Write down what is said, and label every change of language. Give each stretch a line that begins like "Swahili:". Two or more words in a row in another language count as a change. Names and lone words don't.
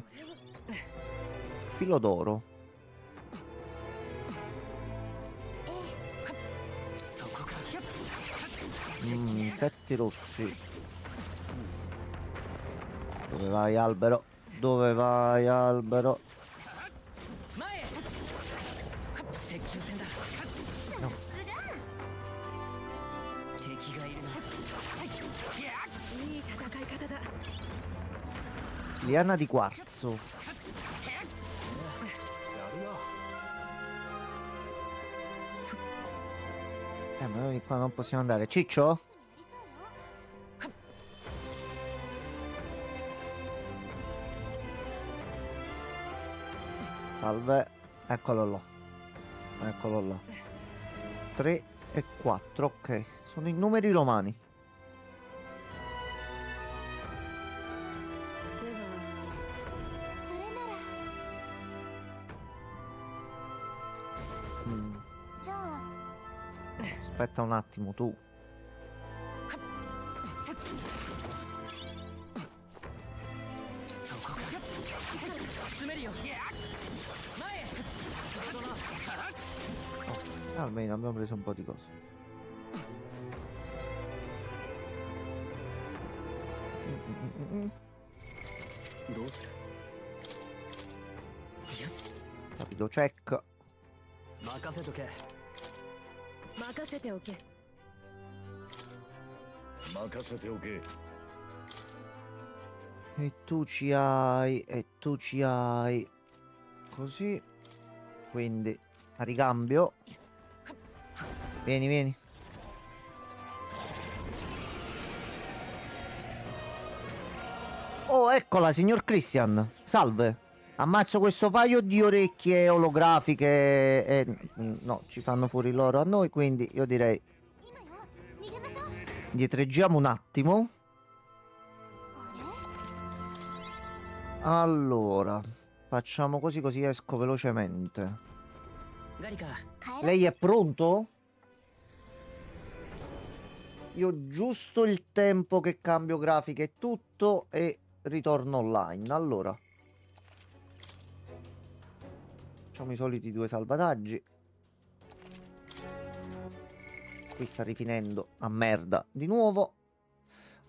Italian: Filo d'oro. 7 rossi. Dove vai, albero? Dove vai, albero?
Japanese: 前へ。接近戦だ。
Italian: No.
Japanese: 敵がいるな。いい戦い方だ。
Italian: Liana di quarzo.
Japanese: やるよ。
Italian: Ma noi qua non possiamo andare. Ciccio? Salve. Eccolo là. Eccolo là. 3 e 4. Ok. Sono i numeri romani.
Japanese: では、それなら Mm. じゃあ
Italian: Aspetta un attimo, tu.
Japanese: そこか。詰めるよ。前へ。それだな。
Italian: Almeno abbiamo preso un po' di cose. Mm.
Japanese: どうする。よし。
Italian: Rapido check.
Japanese: 任せとけ。任せておけ。任せておけ。
Italian: E tu ci hai. E tu ci hai. Così. Quindi a ricambio. Vieni, vieni. Oh, eccola, signor Christian. Salve. Ammazzo questo paio di orecchie olografiche e no, ci fanno fuori loro a noi, quindi io direi
Japanese: 今よ逃げましょう
Italian: dietreggiamo un attimo.
Japanese: あれ
Italian: Allora, facciamo così così esco velocemente.
Japanese: ガリカ。帰ろう
Italian: Lei è pronto? Io ho giusto il tempo che cambio grafiche e tutto e ritorno online. Allora, facciamo i soliti 2 salvataggi. Qui sta rifinendo a merda di nuovo.